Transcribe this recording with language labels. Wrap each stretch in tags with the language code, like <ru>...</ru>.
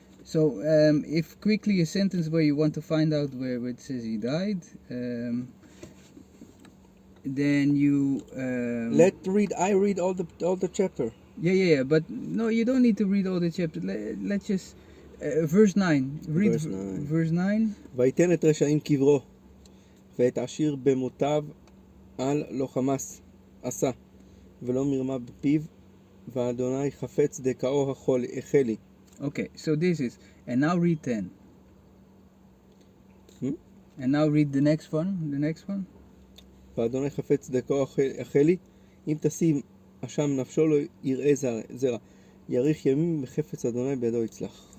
<en>So if quickly a sentence where you want to find out where it says he died, then you I read all the chapter. Yeah, but no, you don't need to read all the chapter. Let's just verse 9. Read verse 9.</en> <he>ויתן את רשעים קברו ואת עשיר במותיו על לא חמס עשה ולא מרמה בפיו ואדוני חפץ דכאו החלי.</he> <en>Okay, so this is, and now read 10. And now read the next one.</en> <he>ואדוני חפץ דכאו החלי אם תשים אשם נפשו לא יראה זרע יאריך ימים בחפץ אדוני בידו יצלח.</he>